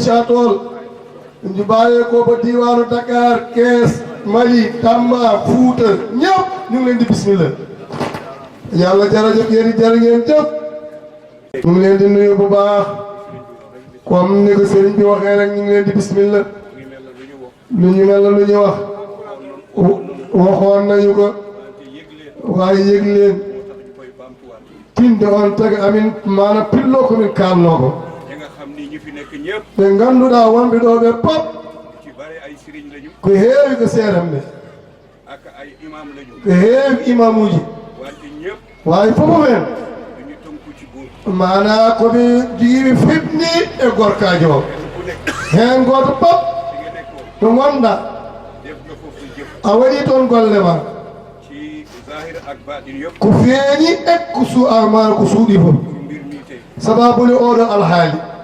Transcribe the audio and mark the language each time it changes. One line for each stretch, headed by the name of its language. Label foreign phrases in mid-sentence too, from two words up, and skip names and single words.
Wolof: Château ñu bàyyeekoo ba diwaanu Dakar Kees Mali Tamba Fuuta ñëpp ñu ngi leen di bismillah yàlla jërëjëf yéen it jërë ngeen jëf ñu ngi leen di nuyu bu baax comme ni ko sëriñ bi waxee rek ñu ngi leen di bismillah lu ñu mel la lu ñu wax waxoon nañu ko waaye yëg leen
Fula: tinde on tagi amin maana pillo komin kalno ko ɓe ngannduɗaa wonɓe ɗo ɓe pop ko heewi ko seeram ɓe ko heewi imamuji waawi fof men mana koɓe jiiɓe fitni e gorkajo o heen gooto pop to gonɗa a waɗi toon golle ma ko feeñi e ko su'ama ko suuɗi fof sababuni oɗo alhaali